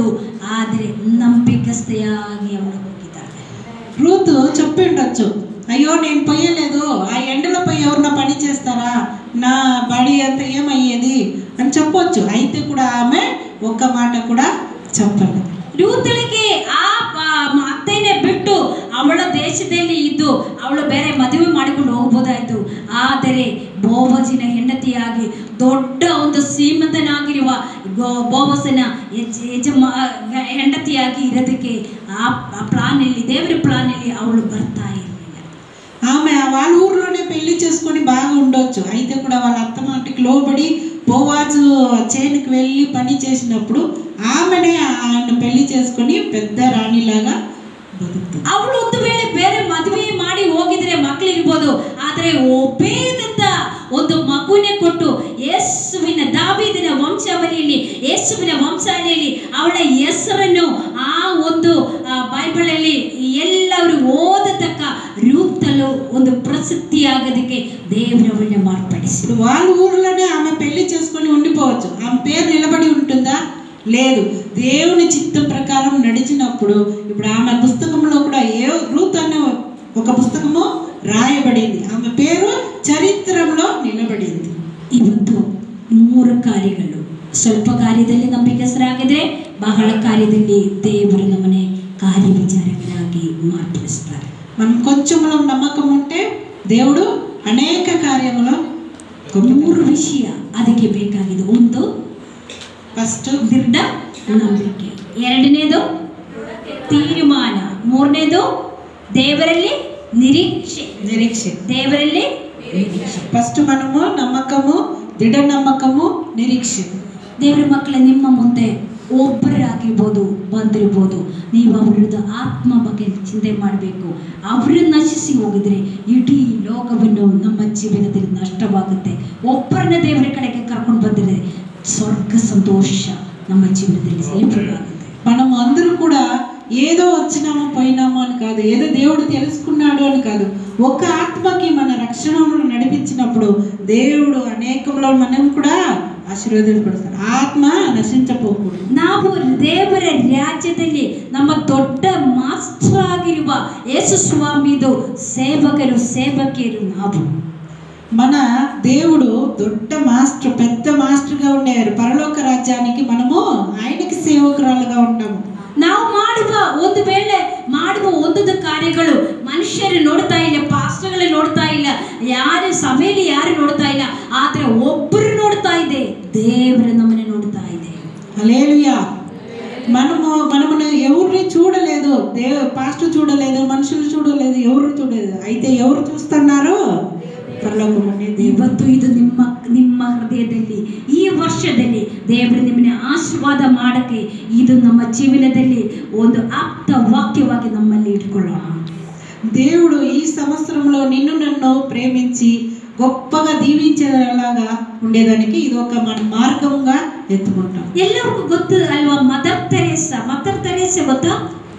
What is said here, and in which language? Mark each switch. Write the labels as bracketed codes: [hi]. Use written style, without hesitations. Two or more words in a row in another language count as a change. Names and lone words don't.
[kn] ಆದರೆ ನಂಬಿಕಸ್ಥೆಯಾಗಿ ಅವಳು ಹೋಗಿದ್ದಾಳೆ. [te] రూతు చెప్పి ఉండొచ్చు, అయ్యో నేను పొయ్యలేదు, ఆ ఎండలో పోయి ఎవరిన పని చేస్తారా, నా బాడీ అంతా ఏమయ్యేది అని చెప్పొచ్చు. అయితే కూడా ఆమె ఒక్క మాట కూడా చెప్పలేదు. [kn] ರೂತಳಿಗೆ ಆ ಅತ್ತೆನೇ ಬಿಟ್ಟು ಅವಳ ದೇಶದಲ್ಲಿ ಇದ್ದು ಅವಳು ಬೇರೆ ಮದುವೆ ಮಾಡಿಕೊಂಡು ಹೋಗ್ಬೋದಾಯ್ತು. ಆದರೆ ಬೋವಜಿನ ಹೆಂಡತಿಯಾಗಿ ದೊಡ್ಡ ಒಂದು ಶ್ರೀಮಂತನಾಗಿರುವ ಬೋವಸನ ಹೆಂಡತಿಯಾಗಿ ಇರೋದಕ್ಕೆ ಆ ಪ್ಲಾನಲ್ಲಿ, ದೇವರ ಪ್ಲಾನಲ್ಲಿ ಅವಳು ಬರ್ತಾ ಇರಲಿಲ್ಲ. [te] ఆమె వాళ్ళ ఊర్లోనే పెళ్లి చేసుకొని బాగా ఉండొచ్చు. అయితే కూడా వాళ్ళ అత్త మాటకి లోబడి బోవాజు చేనుకి వెళ్ళి పని చేసినప్పుడు ఆమెనే ఆయన పెళ్లి చేసుకొని పెద్ద రాణిలాగా బతుకుతుంది. ಅವಳು ಒಂದು ವೇಳೆ ಬೇರೆ ಮದುವೆ ಮಾಡಿ ಹೋಗಿದ್ರೆ ಮಕ್ಕಳಿರ್ಬೋದು, ಆದರೆ ಒಬೇದಂತ ಒಂದು ಮಗುವಿനെ ಕೊಟ್ಟು ಯೇಸುವಿನ ದಾವೀದನ ವಂಶಾವಳಿಯಲ್ಲಿ, ಯೇಸುವಿನ ವಂಶಾವಳಿಯಲ್ಲಿ ಅವಳ ಹೆಸರನ್ನು ಆ ಒಂದು ಬೈಬಲಲ್ಲಿ ಎಲ್ಲರೂ ಓದತಕ್ಕ ರೂತಳು ಒಂದು ప్రసిద్ధిಯಾಗೋದಕ್ಕೆ దేవుడు ಅವಳನ್ನು ಮಾರ್ಪಡಿಸಿದ್ರು. వాళ్ళ ఊర్లోనే ఆమె పెళ్లి చేసుకొని ఉండిపోవచ్చు. ఆమె పేరు నిలబడి ఉంటుందా? లేదు. దేవుని చిత్తం ప్రకారం నడిచినప్పుడు ఇప్పుడు ఆమె పుస్తకంలో కూడా రూత్ అనే ఒక పుస్తకము రాయబడింది. ఆమె పేరు చరిత్రలో నిలబడింది. [kn] ಇವತ್ತು 3 ಕಾರ್ಯಗಳು. ಸ್ವಲ್ಪ ಕಾರ್ಯದಲ್ಲಿ ನಂಬಿಕಸ್ಥರಾಗಿದ್ರೆ ಬಹಳ ಕಾರ್ಯದಲ್ಲಿ ದೇವರು ನಮ್ಮನೆ ಕಾರ್ಯ ವಿಚಾರಕರಾಗಿ ಮಾರ್ಪಡಿಸ್ತಾರೆ. [te] మనం కొంచెంలో నమ్మకం ఉంటే దేవుడు అనేక కార్యములు [kn] 3 ವಿಷಯ ಅದಕ್ಕೆ ಬೇಕಾಗಿದೆ. ಒಂದು ಫಸ್ಟ್ ದೃಢ ನಂಬಿಕೆ, ಎರಡನೇದು ತೀರ್ಮಾನ, ಮೂರನೇದು ದೇವರಲ್ಲಿ ನಿರೀಕ್ಷೆ. ದೇವರಲ್ಲಿ ನಿರೀಕ್ಷೆ. [te] ಫಸ್ಟ್ మనము నమ్మకము, దృఢ నమ్మకము, నిరీక్షೆ. [kn] ದೇವರ ಮಕ್ಕಳ ನಿಮ್ಮ ಮುಂದೆ ಒಬ್ಬರಾಗಿರ್ಬೋದು, ಬಂದಿರ್ಬೋದು, ನೀವು ಅವರದ್ದು ಆತ್ಮ ಬಗ್ಗೆ ಚಿಂತೆ ಮಾಡಬೇಕು. ಅವರು ನಶಿಸಿ ಹೋಗಿದ್ರೆ ಇಡೀ ಲೋಕವನ್ನು ನಮ್ಮ ಜೀವನದಲ್ಲಿ ನಷ್ಟವಾಗುತ್ತೆ. ಒಬ್ಬರನ್ನ ದೇವರ ಕಡೆಗೆ ಕರ್ಕೊಂಡು ಬಂದರೆ ಸ್ವರ್ಗ ಸಂತೋಷ ನಮ್ಮ [te] జీవితంలో ఏర్పడాలి. మనం అందరూ కూడా ఏదో వచ్చినామో పోయినామో అని కాదు, ఏదో దేవుడు తెలుసుకున్నాడు అని కాదు. ఒక ఆత్మకి మన రక్షణను నడిపించినప్పుడు దేవుడు అనేకంలో మనం కూడా ಆಶೀರ್ವಾದಪಡಿಸ್ತಾನೆ. [kn] ಆತ್ಮ ನಶಿಸಬಹುದು. ನಾವು ದೇವರ ರಾಜ್ಯದಲ್ಲಿ ನಮ್ಮ ದೊಡ್ಡ ಮಾಸ್ಟರ್ ಆಗಿರುವ ಯೇಸು ಸ್ವಾಮಿದು ಸೇವಕಿಯರು ನಾವು. మన దేవుడు దొడ్డ మాస్టర్, పెద్ద మాస్టర్గా ఉండేవారు. పరలోక రాజ్యానికి మనము ఆయనకి సేవకురాలుగా ఉంటాము. ನಾವು ಮಾಡುವ ಒಂದು ಕಾರ್ಯಗಳು ಮನುಷ್ಯರು ನೋಡ್ತಾ ಇಲ್ಲ, ಪಾಸ್ಟರ್ಗಳು ನೋಡ್ತಾ ಇಲ್ಲ, ಯಾರು ಸಭೆಯಲ್ಲಿ ಯಾರು ನೋಡ್ತಾ ಇಲ್ಲ, ಆದ್ರೆ ಒಬ್ಬರು ನೋಡ್ತಾ ಇದೆ, ದೇವರು ನಮ್ಮನ್ನ ನೋಡ್ತಾ ಇದೆ. [te] హల్లెలూయా. మనమును ఎవరిని చూడలేదు, పాస్టర్ చూడలేదు, మనుషులు చూడలేదు, ఎవరు చూడలేదు. అయితే ఎవరు చూస్తున్నారు? పరలోకముండే దేవుడు. [kn] ಇವತ್ತು ಇದು ನಿಮ್ಮ ಹೃದಯದಲ್ಲಿ ಈ ವರ್ಷದಲ್ಲಿ ದೇವರು ನಿಮ್ಮನ್ನ ಆಶೀರ್ವಾದ ಮಾಡಕ್ಕೆ ಇದು ನಮ್ಮ ಜೀವನದಲ್ಲಿ ಒಂದು ಆಪ್ತ ವಾಕ್ಯವಾಗಿ ನಮ್ಮಲ್ಲಿ ಇಟ್ಕೊಳ್ಳೋಣ. [te] దేవుడు ఈ సంవత్సరంలో నిన్ను నన్ను ప్రేమించి గొప్పగా దీవించేలాగా ఉండేదానికి ఇది ఒక మన మార్గంగా ఎత్తుకుంటాం. [kn] ಎಲ್ಲರಿಗೂ ಗೊತ್ತು ಅಲ್ವಾ, ಮದರ್ ತೆರೇಸಾ ಗೊತ್ತಾ?